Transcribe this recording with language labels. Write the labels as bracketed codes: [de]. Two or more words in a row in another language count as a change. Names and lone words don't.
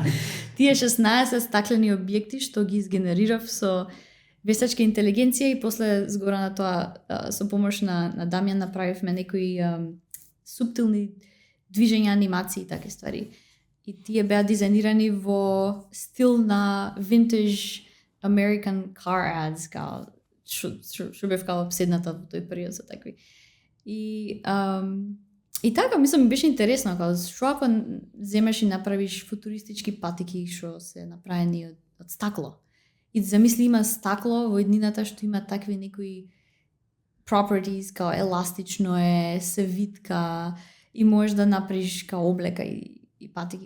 [mk] Тие 16 стаклени објекти што ги изгенерирав со вештачка интелигенција и после згора на тоа со помош на Дамјан направивме некои суптилни движења, анимации и такви ствари. И тие беа дизајнирани во стил на [en] vintage American car ads, [mk] као што бев као обседната во тој период со такви. И така, мислам, беше интересно, као што ако земеш и направиш футуристички патики што се направени од стакло. И замисли има стакло во еднината што има такви некои properties, као еластично е, се витка и можеш да направиш као облека и патики.